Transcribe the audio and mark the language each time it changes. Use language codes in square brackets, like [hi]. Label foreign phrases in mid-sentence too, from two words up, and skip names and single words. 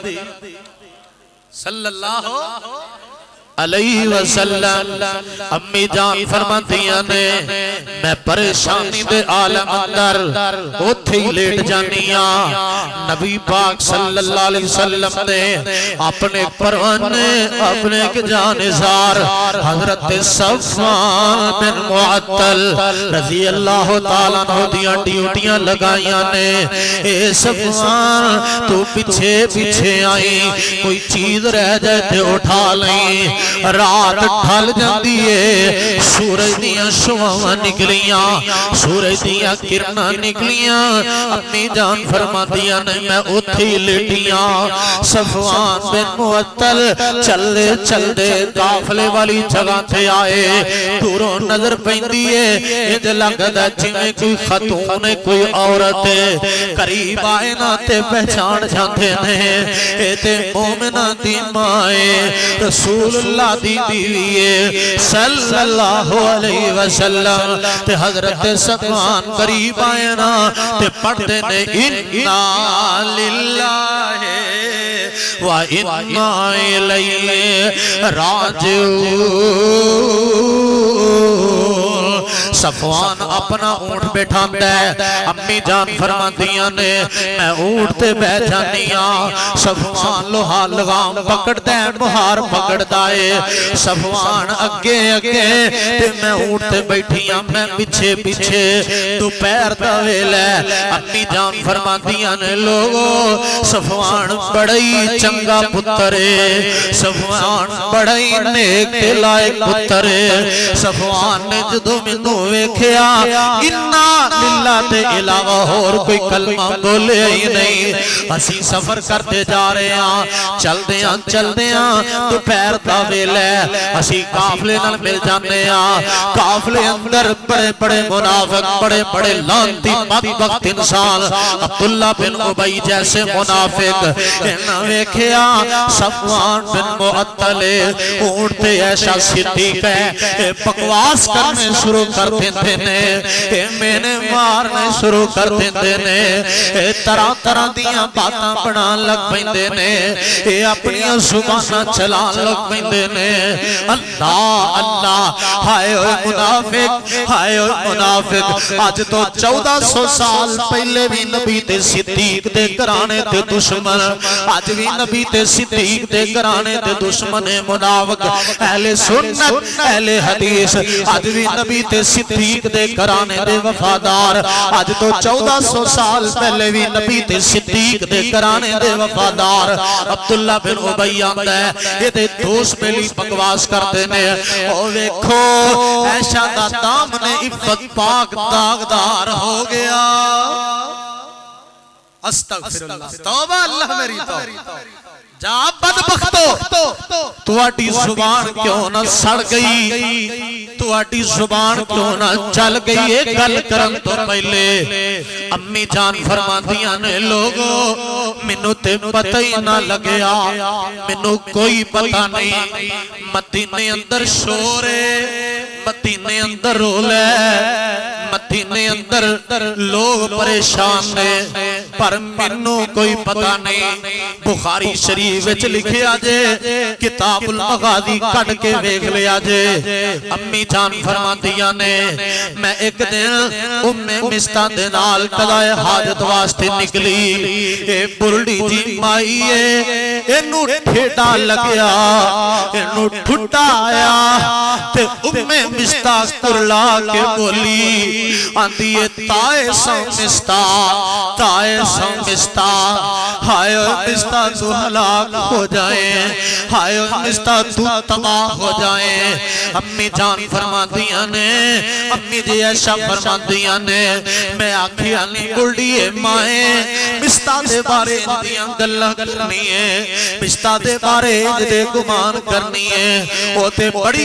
[ar] صلی اللہ علیہ وسلم [pa] امی جان فرماتیاں نے میں پریشانی دے عالم اندر اتھے ہی لیٹ جانیاں نبی پاک [ar] صلی اللہ علیہ وسلم [pa] نے اپنے پروانے اپنے جانزار حضرت صفوان بن معطل [ar] رضی اللہ تعالیٰ عنہ [pa] دیاں ڈیوٹیاں لگائیاں نے اے صفوان تو پیچھے آئی کوئی چیز رہ جائے تے اٹھا لیں رات ڈھل جاندی ہے سورج دیاں شعاواں نکلیاں سورج دیاں کرناں نکلیاں امی جان فرماتیاں نے میں اتھی لیٹیاں صفوان بن معطل چل دے قافلے والی جگہ تے آئے دوروں نظر پیندی ہے انج لگدا جویں کوئی خاتون کوئی عورت قریب آئے نا تے پہچان جاندے نے اے تے مومنہ دی مائے رسول اللہ دی بیوی [ar] صلی اللہ علیہ وسلم [pa] تے حضرت صفوان قریب آئے نا تے پڑھتے نے [ar] اِنَّا لِلَّهِ وَإِنَّا إِلَيْهِ رَاجِعُونَ [pa] صفوان اپنا اونٹ بیٹھا ہے امی جان فرماتیاں نے میں اونٹ تے بیٹھ جانیاں صفوان لوہا لگام پکڑ دے مہار پکڑ دائے صفوان اگے تے میں اونٹ تے بیٹھیاں میں پیچھے دوپہر دا ویلا امی جان فرماتیاں نے لوگو صفوان بڑی چنگا پتر صفوان بڑی نیک تے لائق پتر صفوان نے جدو مینوں ویکھیا [ar] انا للہ [pa] تے علاوہ اور کوئی کلمہ بولے ہی نہیں اسی [ur] سفر کرتے جا رہے ہیں [pa] چل دیاں دوپہر دا ویلا ہے اسی قافلے نال مل جاندے ہیں قافلے اندر بڑے بڑے منافق بڑے بڑے لعنتی بدبخت انسان عبداللہ بن ابی جیسے منافق انہاں ویکھیا صفوان بن معطل اونٹ تے ایشا صدیق ہے بکواس کرنے شروع کر دیندے نے میں نے مارنے شروع کر دیندے نے طرح طرح دیاں باتاں بنان لگ پیندے نے اپنی زباناں چلان لگ پیندے نے اللہ اللہ ہائے اوے منافق ہائے اوے منافق آج تو 1400 سال پہلے بھی نبی تے صدیق دے گھرانے تے دشمن آج بھی نبی تے صدیق دے گھرانے تے دشمن منافق اہل سنت اہل حدیث آج بھی نبی تے صدیق دے گھرانے دے وفادار آج تو 1400 سال پہلے بھی نبی تے صدیق دے گھرانے دے وفادار عبداللہ بن ابی آندا ہے یہ دے دوست ملی بکواس کرتے نے او ویکھو ایشا دا دامن عفت پاک داغدار ہو گیا [ar] استغفر اللہ [pa] توبہ اللہ میری توبہ جا بدبختو تواڈی زبان کیوں نہ سڑ گئی تواڈی زبان کیوں نہ چل گئی ایک گل کرن تو پہلے امی جان فرماندیاں نے لوگو مینوں تے پتہ ہی نہ لگیا مینوں کوئی پتہ نہیں مدینے اندر شور ہے مدینے اندر رول ہے مدینے اندر لوگ پریشان نے پر مینوں کوئی پتہ نہیں بخاری شریف وچ لکھیا جے کتاب المغازی کڈ کے ویکھ لیا جے امی جان فرماندیاں نے میں ایک دن ام مستہ دے نال قضائے حاجت واسطے نکلی اے بلڈی جی مائی اینو ٹھیڈا لگیا اینو ٹھڈا آیا تے ام مستہ کرلا کے بولی آندی تائے سو مستہ ہائے مستہ تو ہلاک ہو جائیں ہائے مستہ تو تباہ ہو جائیں امی جان فرماندیاں نے امی جی عائشہ فرماندیاں نے میں آکھیا نہیں بلڈیے مائیں مستہ دے بارے اندیاں گلہ کرنی ہے مستہ دے بارے اندے گمان کرنی ہے وہ تے بڑی